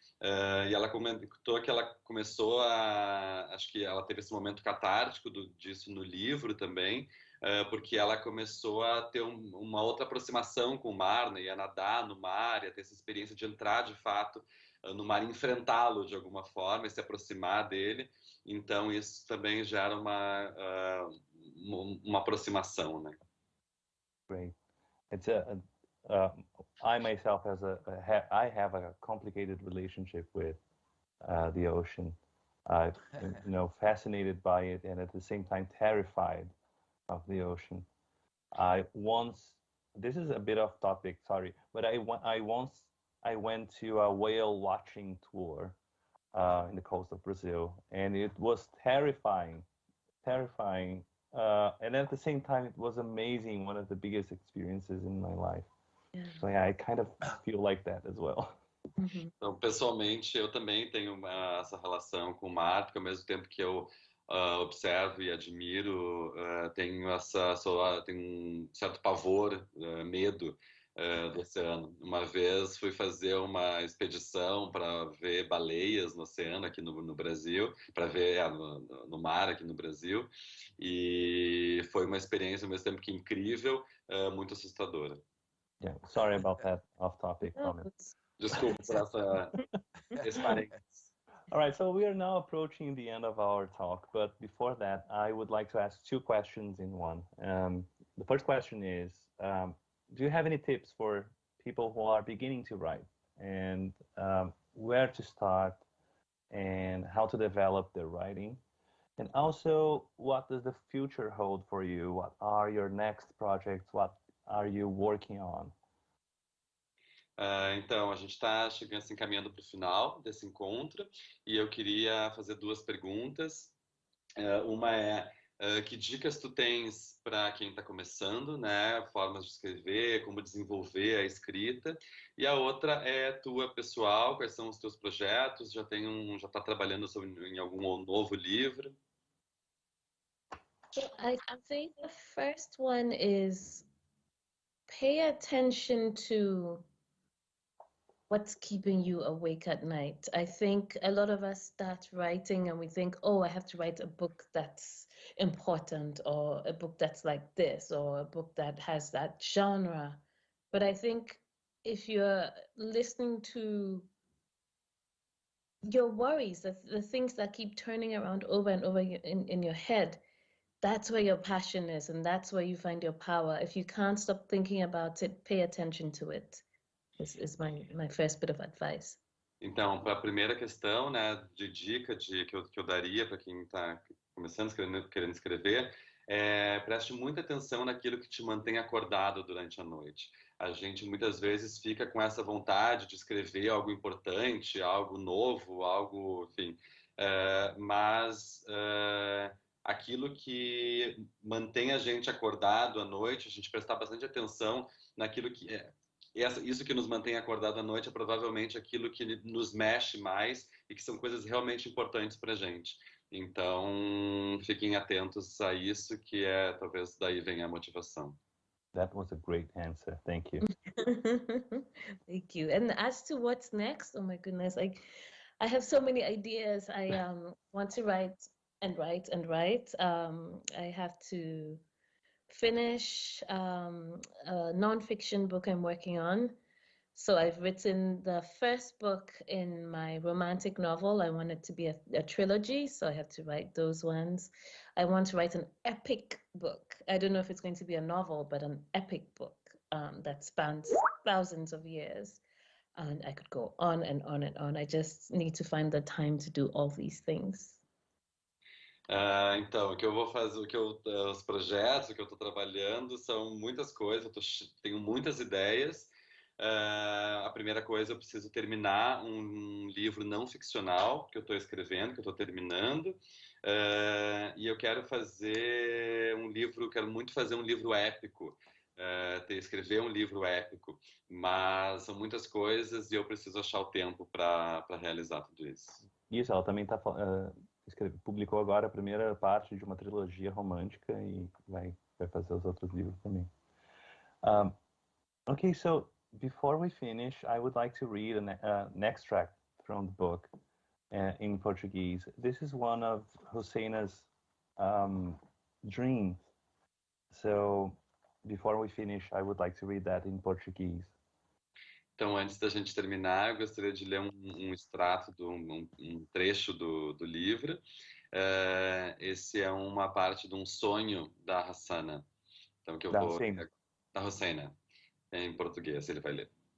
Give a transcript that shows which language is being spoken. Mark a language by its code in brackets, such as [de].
[pt] E ela comentou que ela começou acho que ela teve esse momento catártico disso no livro também, porque ela começou a ter uma outra aproximação com o mar, né? Ia nadar no mar, ia ter essa experiência de entrar de fato no mar, enfrentá-lo de alguma forma e se aproximar dele. Então isso também gera uma aproximação, né? [en] Great. It's I myself I have a complicated relationship with the ocean. I'm fascinated by it, and at the same time terrified of the ocean. This is a bit off topic, sorry, but I went to a whale watching tour in the coast of Brazil, and it was terrifying, and at the same time it was amazing, one of the biggest experiences in my life. Yeah. So yeah, I kind of feel like that as well. [pt] Então, pessoalmente, eu também tenho essa relação com o mar, porque ao mesmo tempo que eu observo e admiro, tenho um certo pavor, medo do oceano. Uma vez fui fazer uma expedição para ver baleias no oceano aqui no Brasil, para ver no mar aqui no Brasil, e foi uma experiência ao mesmo tempo que incrível, muito assustadora. [en] Yeah, sorry about that off-topic comment. [pt] Desculpa por esse parênteses. [en] All right, so we are now approaching the end of our talk, but before that, I would like to ask two questions in one. The first question is, do you have any tips for people who are beginning to write, and where to start and how to develop their writing? And also, what does the future hold for you? What are your next projects? What are you working on? [pt] Então, a gente está chegando, se encaminhando para o final desse encontro e eu queria fazer duas perguntas. Uma é, que dicas tu tens para quem está começando, né? Formas de escrever, como desenvolver a escrita. E a outra é tua pessoal, quais são os teus projetos? Já está trabalhando em algum novo livro? [en] So I think the first one is pay attention to what's keeping you awake at night. I think a lot of us start writing and we think, oh, I have to write a book that's important, or a book that's like this, or a book that has that genre. But I think if you're listening to your worries, the things that keep turning around over and over in your head, that's where your passion is, and that's where you find your power. If you can't stop thinking about it, pay attention to it. This is my first bit of advice. [pt] Então, para a primeira questão, né, de dica que eu daria para quem está começando, querendo escrever, preste muita atenção naquilo que te mantém acordado durante a noite. A gente muitas vezes fica com essa vontade de escrever algo importante, algo novo, algo, enfim, mas aquilo que mantém a gente acordado à noite, a gente prestar bastante atenção naquilo que isso que nos mantém acordado à noite é provavelmente aquilo que nos mexe mais e que são coisas realmente importantes para a gente. Então, fiquem atentos a isso, que talvez daí venha a motivação. [en] That was a great answer. Thank you. Thank you. And as to what's next, oh my goodness, I have so many ideas. I want to write and write and write. I have to finish a non-fiction book I'm working on. So I've written the first book in my romantic novel. I want it to be a trilogy, so I have to write those ones. I want to write an epic book. I don't know if it's going to be a novel, but an epic book that spans thousands of years. And I could go on and on and on. I just need to find the time to do all these things. [pt] Então, o que eu vou fazer, os projetos, o que eu estou trabalhando são muitas coisas, tenho muitas ideias. A primeira coisa, eu preciso terminar um livro não ficcional que eu estou escrevendo, que eu estou terminando, e eu quero fazer quero muito fazer um livro épico, escrever um livro épico, mas são muitas coisas e eu preciso achar o tempo para realizar tudo isso. Isso, ela também está publicou agora a primeira parte de uma trilogia romântica e vai fazer os outros livros também. [en] Okay, so before we finish, I would like to read an extract from the book in Portuguese. This is one of Husseina's dreams. So before we finish, I would like to read that in Portuguese. [pt] Então, antes da gente terminar, eu gostaria de ler um extrato, um trecho do livro. Esse é uma parte de um sonho da Hassana. Então, da Husseina, em português, ele vai ler.